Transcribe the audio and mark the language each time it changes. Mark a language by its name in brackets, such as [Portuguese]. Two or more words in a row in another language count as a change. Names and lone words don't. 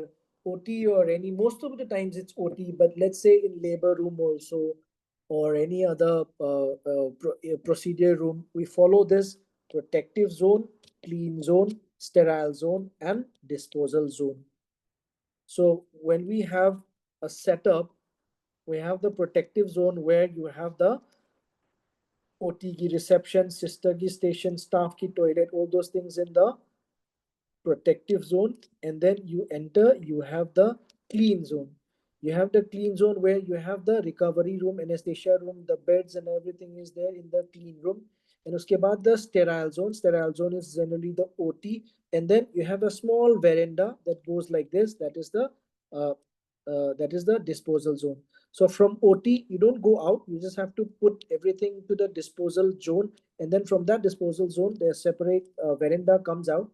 [English] OT or any, most of the times it's OT, but let's say in labor room also, or any other procedure room, we follow this protective zone, clean zone, sterile zone, and disposal zone. So when we have a setup, we have the protective zone where you have the OT ki reception, sister ki station, staff ki toilet, all those things in the protective zone. And then you enter, you have the clean zone. You have the clean zone where you have the recovery room, anesthesia room, the beds and everything is there in the clean room. And [Hindi] उसके बाद [English] the sterile zone. Sterile zone is generally the OT. And then you have a small veranda that goes like this. That is the disposal zone. So from OT, you don't go out. You just have to put everything to the disposal zone. And then from that disposal zone, the separate veranda comes out.